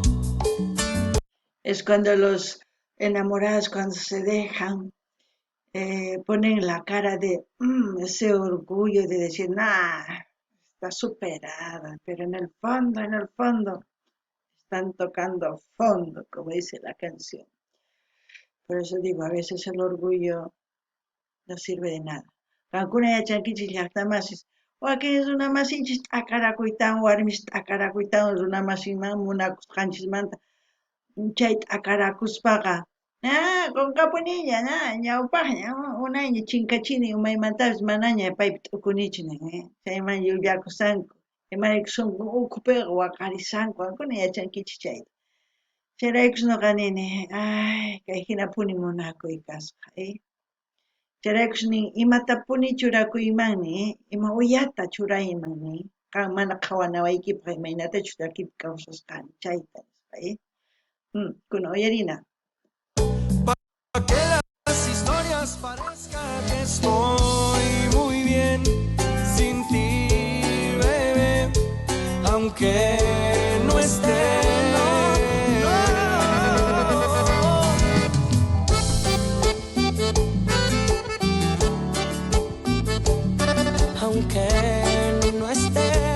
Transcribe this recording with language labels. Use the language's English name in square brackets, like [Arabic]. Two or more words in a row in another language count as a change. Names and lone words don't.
[Spanish] Es cuando los enamorados, cuando se dejan, ponen la cara de ese orgullo de decir, está superada, pero en el fondo, están tocando fondo, como dice la canción. Por eso digo, a veces el orgullo no sirve de nada. [Quechua] Kankuna yachankichis llaqtamasis, wakin runamasinchis t'aqarakuytawan, warmis t'aqarakuytawan runamasinman munakusqanchismanta, chay t'aqarakuspaqa, qunqapuniña, ñawpaqña, unayña chinkachini umaymantapas manaña paypi t'ukunichu nin, chayman llullakusanku, imarayku sunqu ukhupiqa waqarisanku, qankuna yachankichis chayta. Chayraykus nuqa nini, kay hinapuni munakuy kasqa, chayraykus nin imata puni churakuymanmi, ima uyata churaymanmi, qan mana qhawanawaykipaq imaynatachus takipi kawsasqani, chayta nispa, kuna uyarina. [Spanish] Pa' que las historias parezcan que estoy muy bien sin ti, bebé, aunque no esté. Aunque no esté,